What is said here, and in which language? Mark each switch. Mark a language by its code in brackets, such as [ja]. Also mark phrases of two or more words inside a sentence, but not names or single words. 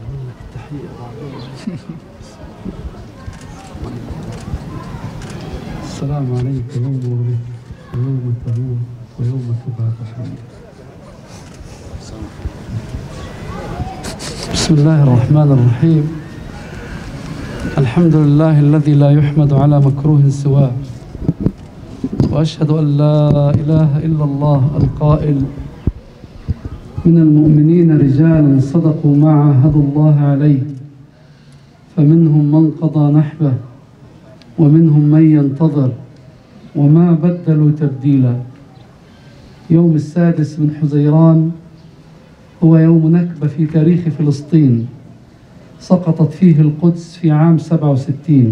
[ar] السلام عليكم و بسم الله الرحمن الرحيم. الحمد لله لا يحمد على مكروه سواه. وأشهد أن لا إله إلا الله القائل. من المؤمنين رجال صدقوا ما عاهدوا الله عليه. فمنهم من قضى نحبه ومنهم من ينتظر وما بدلوا تبديلا. يوم السادس من حزيران هو يوم نكبة في تاريخ فلسطين، سقطت فيه القدس في عام 67.